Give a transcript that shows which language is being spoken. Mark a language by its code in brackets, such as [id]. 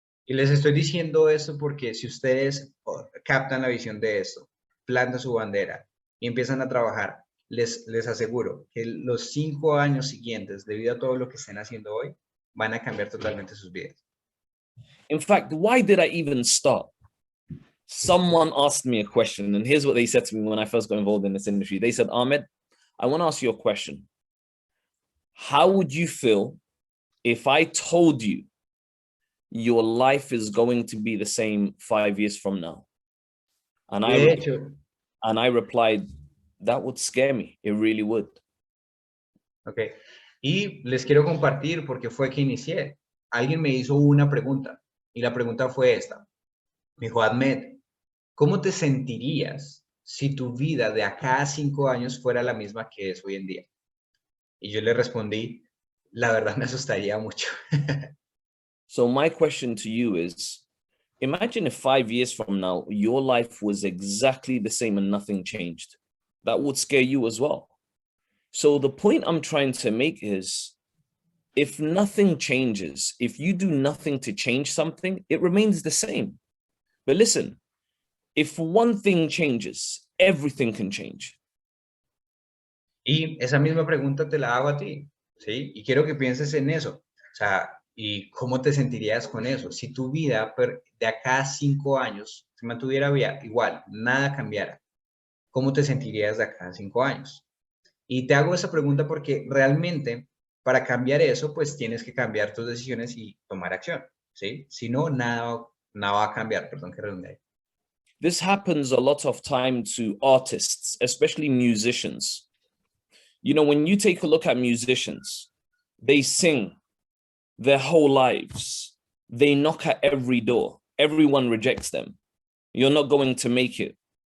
[es] Y les estoy diciendo esto porque si ustedes captan la visión de esto, plantan su bandera y empiezan a trabajar, les aseguro que los 5 años siguientes, debido a todo lo que estén haciendo hoy, van a cambiar totalmente sus vidas. [en] In fact, why did I even start? Someone asked me a question, and here's what they said to me when I first got involved in this industry. They said, Ahmed, I want to ask you a question. How would you feel if I told you your life is going to be the same 5 years from now? And I replied, that would scare me. It really would. Okay. [es] Y les quiero compartir porque fue que inicié. Alguien me hizo una pregunta y la pregunta fue esta. Me dijo, Ahmed, ¿cómo te sentirías si tu vida de acá a 5 años fuera la misma que es hoy en día? Y yo le respondí, la verdad me asustaría mucho. [en] So my question to you is, imagine if 5 years from now, your life was exactly the same and nothing changed. That would scare you as well. So the point I'm trying to make is, if nothing changes, if you do nothing to change something, it remains the same. But listen, if one thing changes, everything can change. [es] Y esa misma pregunta te la hago a ti, ¿sí? Y quiero que pienses en eso. O sea, ¿y cómo te sentirías con eso? Si tu vida de acá a 5 años se mantuviera igual, nada cambiara, ¿cómo te sentirías de acá a 5 años? Y te hago esa pregunta porque realmente para cambiar eso, pues tienes que cambiar tus decisiones y tomar acción, ¿sí? Si no, nada va a cambiar, perdón que redundé. [en] This happens a lot of time to artists, especially musicians. When you take a look at musicians, they sing their whole lives. They knock at every door. Everyone rejects them. You're not going to make it.